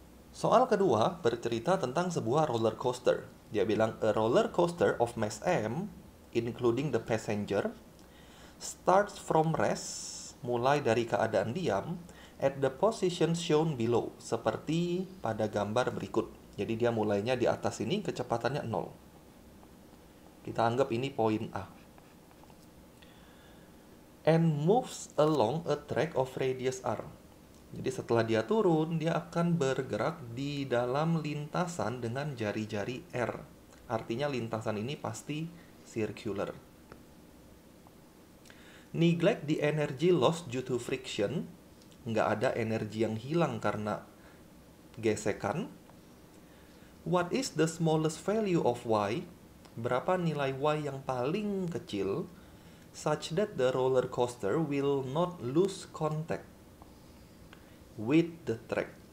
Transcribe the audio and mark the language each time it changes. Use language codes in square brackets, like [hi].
[id] Soal kedua bercerita tentang sebuah roller coaster. Dia bilang, [en] a roller coaster of mass M, including the passenger, starts from rest, [id] mulai dari keadaan diam, [en] at the position shown below, [id] seperti pada gambar berikut. Jadi dia mulainya di atas ini, kecepatannya 0. Kita anggap ini poin A. [en] And moves along a track of radius R. [id] Jadi setelah dia turun, dia akan bergerak di dalam lintasan dengan jari-jari R. Artinya lintasan ini pasti circular. [en] Neglect the energy lost due to friction. [id] Nggak ada energi yang hilang karena gesekan. [en] What is the smallest value of Y? [id] Berapa nilai Y yang paling kecil? [en] Such that the roller coaster will not lose contact with the track.